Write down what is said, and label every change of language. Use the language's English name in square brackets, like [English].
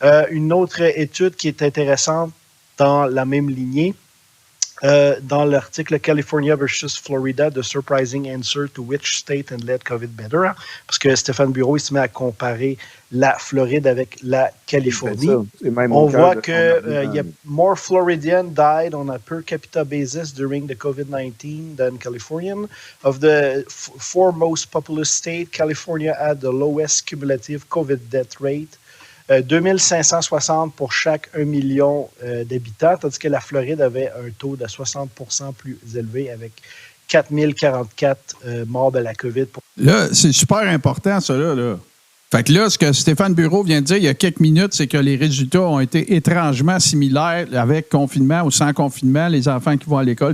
[French] Une autre étude qui est intéressante dans la même lignée, dans l'article [English] California versus Florida, The Surprising Answer to Which State and Led COVID Better, [French] hein, parce que Stéphane Bureau, il se met à comparer la Floride avec la Californie. On voit que y a [English] more Floridian died on a per capita basis during the COVID-19 than Californian. Of the four most populous states, California had the lowest cumulative COVID death rate. [French] 2560 pour chaque 1 million d'habitants, tandis que la Floride avait un taux de 60% plus élevé avec 4044 morts de la COVID. Là, c'est super important, ça, là. Fait que là, ce que Stéphane Bureau vient de dire il y a quelques minutes, c'est que les résultats ont été étrangement similaires avec confinement ou sans confinement, les enfants qui vont à l'école.